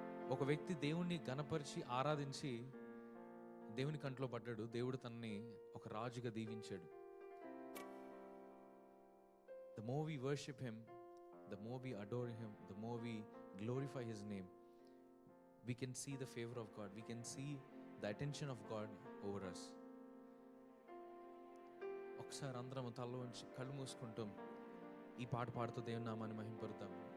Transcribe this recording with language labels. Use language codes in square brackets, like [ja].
[te] ఒక వ్యక్తి దేవుణ్ణి గణపరిచి ఆరాధించి దేవుని కంట్లో పడ్డాడు. దేవుడు తనని ఒక రాజుగా దీవించాడు. [en] The more we worship him, the more we adore him, the more we glorify his name, we can see the favor of God, we can see the attention of God over us. [te] ఒకసారి అందరం తలలో ఉంచి కళ్ళు మూసుకుంటూ ఈ పాట పాడుతూ దేవుని నామాన్ని మహింపరుద్దాం.